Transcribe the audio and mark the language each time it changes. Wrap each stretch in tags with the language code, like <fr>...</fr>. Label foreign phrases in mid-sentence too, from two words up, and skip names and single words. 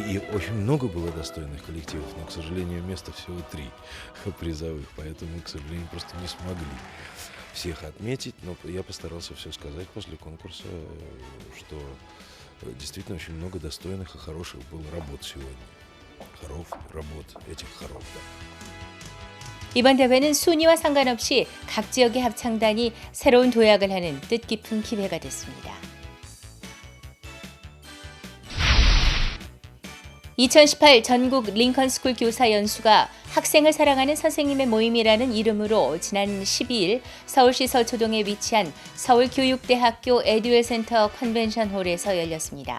<ru>И очень много было достойных коллективов, но, к сожалению, места всего 3 призовых, поэтому мы, к сожалению, просто не смогли всех отметить. Но я постарался все сказать после конкурса, что действительно очень много достойных и хороших было работ сегодня. этих хоров.</ru> <ko>이번 대회는 순위와 상관없이 각 지역의 합창단이 새로운 도약을 하는 뜻깊은 기회가 됐습니다. 2018 전국 링컨스쿨 교사 연수가 학생을 사랑하는 선생님의 모임이라는 이름으로 지난 12일 서울시 서초동에 위치한 서울교육대학교 에듀웰센터 컨벤션홀에서 열렸습니다.</ko>